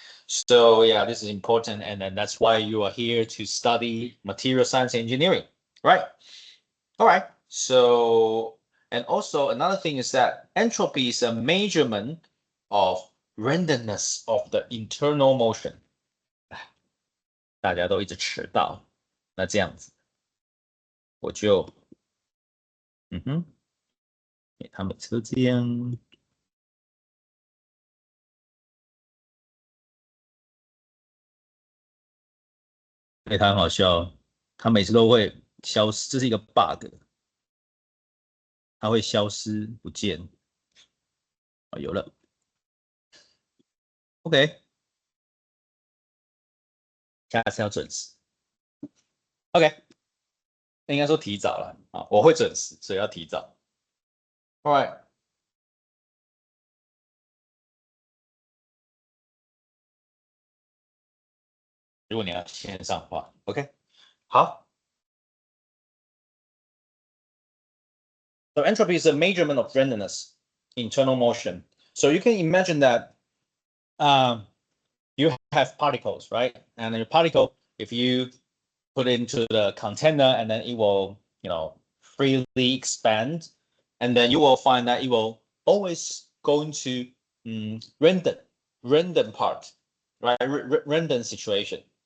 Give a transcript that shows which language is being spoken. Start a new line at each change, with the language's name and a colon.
English: So yeah, this is important, and then that's why you are here to study material science engineering, right? All right. So, and also another thing is that entropy is a measurement of randomness of the internal motion.
Chinese: 大家都一直迟到，那这样子，我就，他每次都这样。他很好笑，他每次都会消失，这是一个 bug， 它会消失不见。哦，有了 ，OK， 下次要准时 ，OK， 应该说提早了啊，我会准时，所以要提早。
English: All right，
Chinese: 如果你要线上话 ，OK， 好。
English: So entropy is a measurement of randomness, internal motion. So you can imagine that you have particles, right? And your particle, if you put it into the container, and then it will, freely expand, and then you will find that it will always go into random part, right? Random situation.